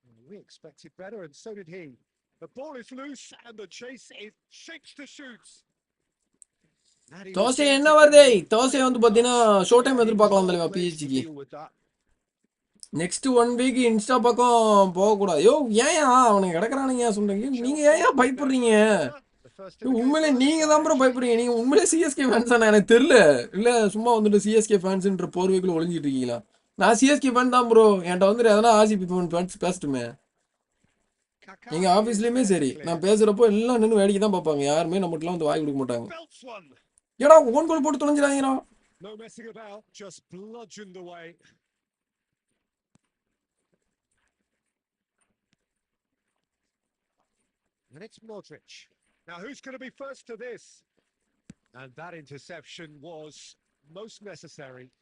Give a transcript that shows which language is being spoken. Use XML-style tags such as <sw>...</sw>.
<en>We expected better, and so did he. The ball is loose, and the chase is shapes to shoot.</en> <ta>Dosa என்ன வருது? தோசை வந்து பார்த்தீங்கன்னா show time எதிர்பார்க்கலாம் தலைவா பிஹெச்க்கு. Next 1 week Insta பக்கம் போகக்கூடாது. யோ ஏன் அவனுக்கு கிடக்குறானுங்க சொல்றீங்க, நீங்க ஏன் பயப்படுறீங்க? உண்மையிலே நீங்க தான் ப்ரோ பயப்படுறீங்க. நீங்க உண்மையிலே சிஎஸ்கே ஃபேன்ஸ் தானே? எனக்கு தெரியல. இல்ல சும்மா வந்துட்டு சிஎஸ்கே ஃபேன்ஸ்ன்ற போர்வைக்குள்ள ஒளிஞ்சிட்டு இருக்கீங்களா? நான் சிஎஸ்கே ஃபேன் தான் ப்ரோ. என்கிட்ட வந்துட்டு எதனா ஆர்சிபி ஃபேன்ஸ் பேசட்டுமே. எங்க ஆபீஸ்லயுமே சரி, நான் பேசுறப்போ எல்லாம் நின்று வேடிக்கை தான் பார்ப்பாங்க. யாருமே நம்மகிட்ட வந்து வாய் கொடுக்க மாட்டாங்க. ஏடா ஓன் கோல் போட்டு தொலைஞ்சிடாங்கடா.</ta> <en>No messing about, just bludgeoned away. And it's Modric. Now who's going to be first to this? And that interception was most necessary.</en>